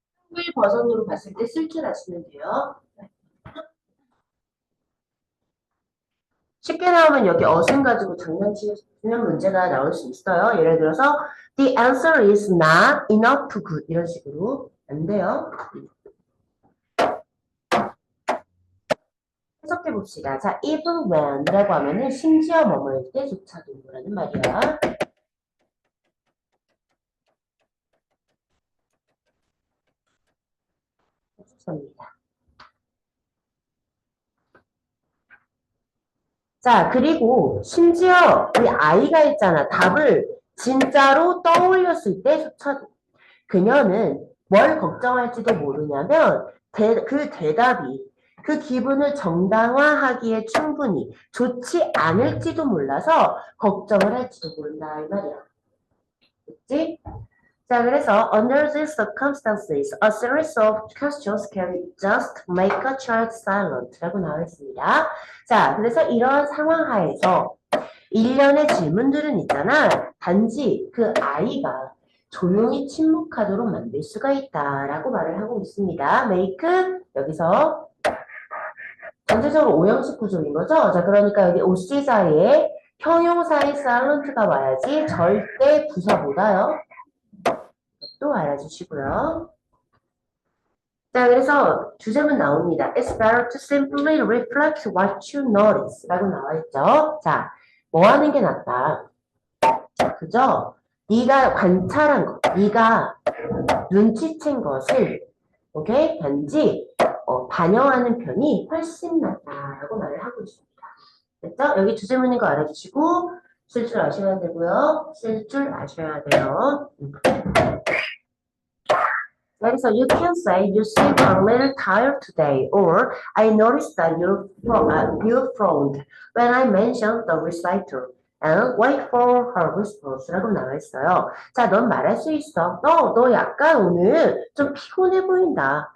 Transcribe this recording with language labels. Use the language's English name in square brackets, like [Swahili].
[Korean] 한글 버전으로 봤을 때 쓸 줄 아시면 돼요. 쉽게 나오면 여기 어순 가지고 장난치는 문제가 나올 수 있어요. 예를 들어서 [English] The answer is not enough to good [Korean] 이런 식으로 안 돼요. 해석해 봅시다. 자, even when이라고 하면은 심지어 뭐뭐일 때조차도 라는 말이야. 좋습니다. 자, 그리고 심지어 우리 아이가 있잖아. 답을 진짜로 떠올렸을 때조차도 그녀는 뭘 걱정할지도 모르냐면 그 대답이 그 기분을 정당화하기에 충분히 좋지 않을지도 몰라서 걱정을 할지도 모른다 이 말이야. 그치? 자, 그래서 [English] under these circumstances, a series of questions can just make a child silent [Korean] 라고 나와 있습니다. 자, 그래서 이러한 상황 하에서 일련의 질문들은 있잖아. 단지 그 아이가 조용히 침묵하도록 만들 수가 있다라고 말을 하고 있습니다. make 여기서 전체적으로 오형식 구조인 거죠. 자, 그러니까 여기 OC 사이에 형용사의 silent가 와야지 절대 부사보다요. 또 알아주시고요. 자, 그래서 주제문 나옵니다. [English] It's better to simply reflect what you notice [Korean] 라고 나와 있죠. 자, 뭐 하는 게 낫다. 그죠? 네가 관찰한 것, 네가 눈치챈 것을 오케이? 단지 반영하는 편이 훨씬 낫다라고 말을 하고 있습니다. 됐죠? 여기 주제문인 거 알아주시고 쓸 줄 아셔야 되고요. 쓸 줄 아셔야 돼요. [English] So you can say you seem a little tired today, or I noticed that you frowned when I mentioned the recital. And wait for her response [Korean] 라고 나와 있어요. 자, 넌 말할 수 있어. 너 약간 오늘 좀 피곤해 보인다.